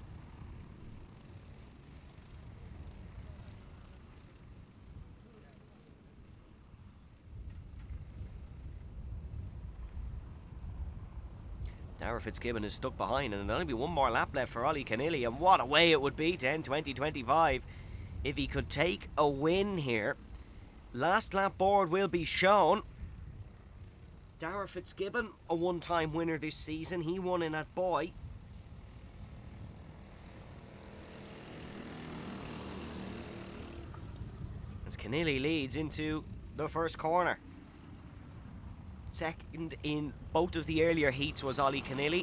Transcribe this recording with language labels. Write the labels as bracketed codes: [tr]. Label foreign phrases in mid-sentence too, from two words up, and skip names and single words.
[en] Dara Fitzgibbon is stuck behind, and there'll only be one more lap left for Ollie Keneally, and what a way it would be, 10, 20, 25, if he could take a win here. Last lap board will be shown. Dara Fitzgibbon, a one-time winner this season. He won in that boy. As Keneally leads into the first corner. Second in both of the earlier heats was Ollie Keneally.